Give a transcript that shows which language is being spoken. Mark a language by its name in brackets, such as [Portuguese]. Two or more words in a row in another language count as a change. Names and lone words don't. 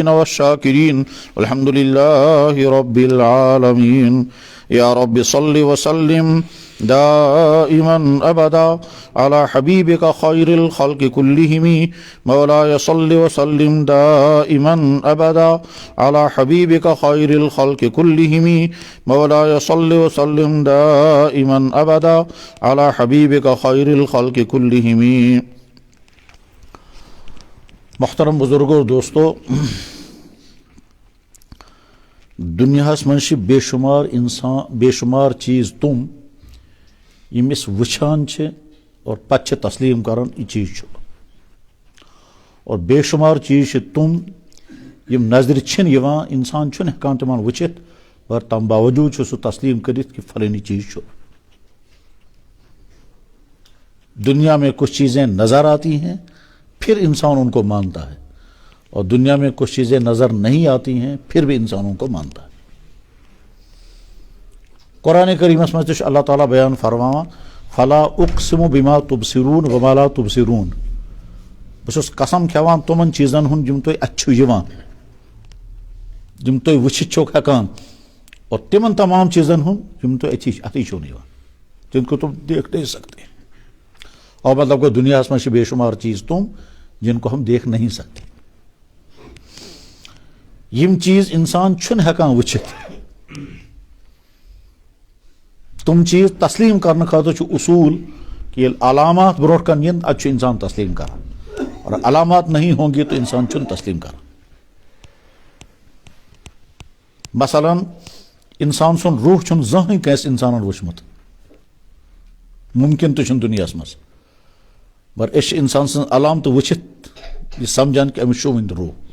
[Arabic] والشاكرين والحمد لله رب العالمين يا رب صل وسلم دائما أبدا على حبيبك خير الخلق كلهم مولاي صل وسلم دائما أبدا على حبيبك خير الخلق كلهم مولاي صل وسلم دائما أبدا على حبيبك خير الخلق كلهم. [Kashmiri] محترم بزرگو دوستو، دنیاہس منٛز چھِ بے شمار چیز تم یم أسۍ وٕچھان چھِ اور پتہٕ چھِ تسلیم کران یہِ چیز چھُ، اور بے شمار چیز چھِ تم یم نظرِ چھِنہٕ یِوان، انسان چھُنہٕ ہٮ۪کان تِمن وٕچھِتھ، مگر تم باوجوٗد چھُ سُہ تسلیم کٔرِتھ کہ فلٲنی چیز چھُ. [Urdu] دنیا میں کچھ چیزیں نظر آتی ہیں پھر انسان ان کو مانتا ہے، اور دنیا میں کچھ چیزیں نظر نہیں آتی ہیں پھر بھی انسان ان کو مانتا ہے. [Kashmiri] قرآن کریمس منٛز تہِ چھُ اللہ تعالیٰ بیان فرماوان [Arabic] فلا اقسم بما تبصرون وما لا تبصرون، [Kashmiri] بہٕ چھُس قسم کھٮ۪وان تِمن چیٖزن ہُنٛد یِم تۄہہِ اَتھِ چھُو یِوان، یِم تُہۍ وٕچھِتھ چھِو ہٮ۪کان، اور تِمن تمام چیٖزن ہُنٛد یِم تۄہہِ اَتھی چھُو نہٕ یِوان، [Urdu] جن کو تم دیکھ نہیں سکتے. اور مطلب کہ دنیا میں بے شمار چیز تم جن کو ہم دیکھ نہیں سکتے. [Kashmiri] یم چیز انسان چھُنہٕ ہٮ۪کان وٕچھِتھ. تم چیز تسلیم کرنے خاطر چھُ اصول کہ ییٚلہِ علامات برونٛٹھ کن یِن ادٕ چھُ انسان تسلیم کران، [Urdu] اور علامات نہیں ہوں گے تو [Kashmiri] انسان چھُنہٕ تسلیم کران. مثلاً انسان سُنٛد روح چھُنہٕ زٕہٕنۍ کٲنٛسہِ انسانن وٕچھمُت، ممکن تہِ چھُنہٕ دُنیاہس منٛز، مگر أسۍ چھِ انسان سٕنٛز علامتہٕ وٕچھِتھ یہِ سمجھان کہ أمِس چھُ وٕنہِ روح.